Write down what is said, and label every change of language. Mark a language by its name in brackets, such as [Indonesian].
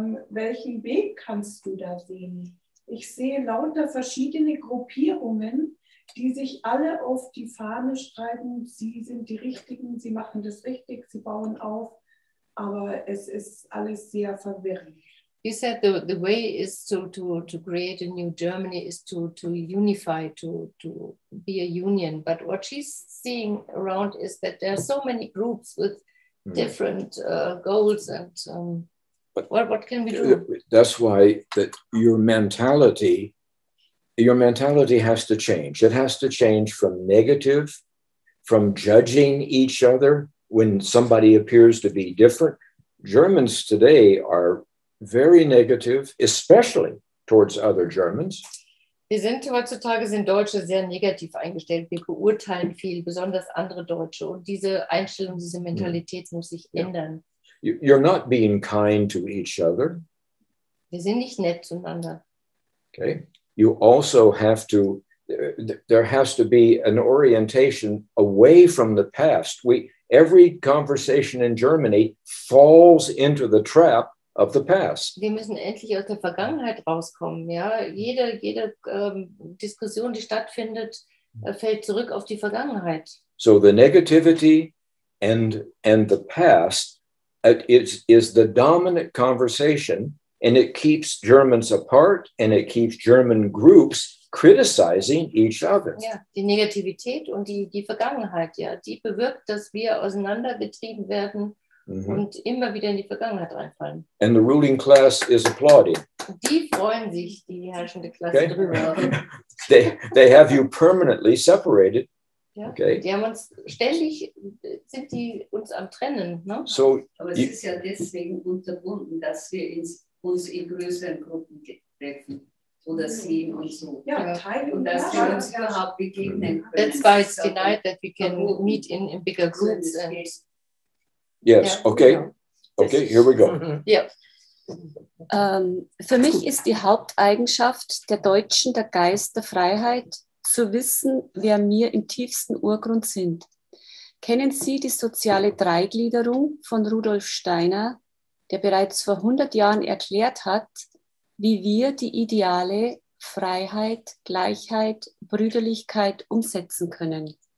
[German] Welchen Weg kannst du da sehen? Ich sehe lauter verschiedene Gruppierungen, die sich alle auf die Fahne schreiben, sie sind die Richtigen, sie machen das richtig, sie bauen auf, aber es ist alles sehr verwirrend. [English] You said the way is to create a new Germany is to unify, to be a union. But what she's seeing around is that there are so many groups with different goals, and what can we do? That's why that your mentality has to change. It has to change from negative, from judging each other when somebody appears to be different. Germans today are very negative, especially towards other Germans. [German] Heutzutage sind Deutsche sehr negativ eingestellt. Wir beurteilen viel, besonders andere Deutsche. Und diese Einstellung, diese Mentalität muss sich ändern. [English] You're not being kind to each other. [German] Wir sind nicht nett zueinander. [English] Okay. You also have to, there has to be an orientation away from the past. Every conversation in Germany falls into the trap of the past. [German] Wir müssen endlich aus der Vergangenheit rauskommen. Ja? Jede Diskussion, die stattfindet, fällt zurück auf die Vergangenheit. [English] So the negativity and the past is the dominant conversation, and it keeps Germans apart, and it keeps German groups criticizing each other. [German] Ja, die Negativität und die Vergangenheit, ja, die bewirkt, dass wir auseinandergetrieben werden und immer wieder in die Vergangenheit reinfallen. [English] And the ruling class is applauding. [German] Die freuen sich, die herrschende Klasse drüber. [English] They have you permanently separated. [German] Ja, okay. Die haben uns ständig, sind die uns am Trennen. Ne? So, aber es ist ja deswegen unterbunden, dass wir uns in größeren Gruppen treffen oder sehen und so. Ja, Teil und dass wir uns überhaupt begegnen können. [English] That's why it's denied that we can meet in bigger groups. Yes, okay. Okay, here we go. [German] Ja. Für mich ist die Haupteigenschaft der Deutschen der Geist der Freiheit, zu wissen, wer wir im tiefsten Urgrund sind. Kennen Sie die soziale Dreigliederung von Rudolf Steiner, der bereits vor 100 Jahren erklärt hat, wie wir die Ideale Freiheit, Gleichheit, Brüderlichkeit umsetzen können?